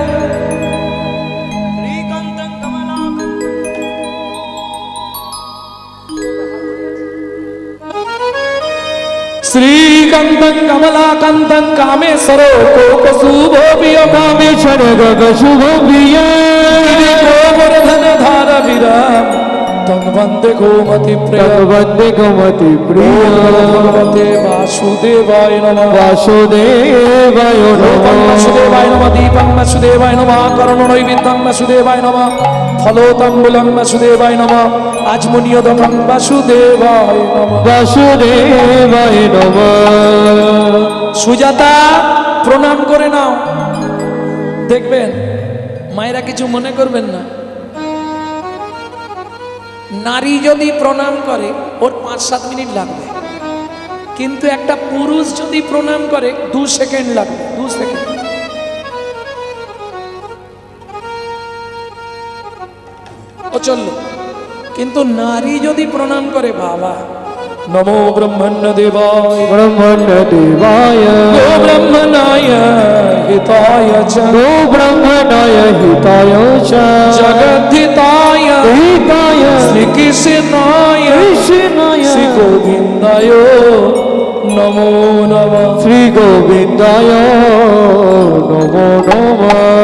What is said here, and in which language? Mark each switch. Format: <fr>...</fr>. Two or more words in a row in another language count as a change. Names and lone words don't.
<sa>শ্রীকান্তং কমলাকান্তং কামেশ্বর কোকশুভ প্রিয়। কামেশ্বর শুভ প্রিয়া। গোবর্ধন ধার বিরাম তং বন্দে গোমতি প্রিয়। তক বন্দে গোমতি প্রিয়া। ভগবতে বাসুদেবায় নমঃ। বাসুদেবায় রূপং নমঃ। বাসুদেবায় নমঃ। দীপং বাসুদেবায় নমঃ। করণনৈবেদ্যং বাসুদেবায় নমঃ। ফলোতাম্বুলং বাসুদেবায় নমঃ। আজমনীয়দকং বাসুদেবায় নমঃ। বাসুদেবায় নমঃ।</sa> <bn>সুজাতা, প্রণাম করে নাও। দেখবেন মায়েরা কিছু মনে করবেন না, নারী যদি প্রণাম করে ওর 5-7 মিনিট লাগবে, কিন্তু একটা পুরুষ যদি প্রণাম করে 2 সেকেন্ড লাগবে, 2 সেকেন্ড। ও চললো। কিন্তু নারী যদি প্রণাম করে, বাবা,</bn> <sa>নমো ব্রহ্মণ্য দেবায় ব্রহ্মণ্য দেবায় গো ব্রহ্মণায় হিতায় চ গো ব্রহ্মণায় হিতায় চ জগদ্ধিতায় হিতায় শ্রীকৃষ্ণায় কৃষ্ণায় শ্রী গোবিন্দায় নমো নমঃ। শ্রী গোবিন্দায় নমো নমঃ।</sa>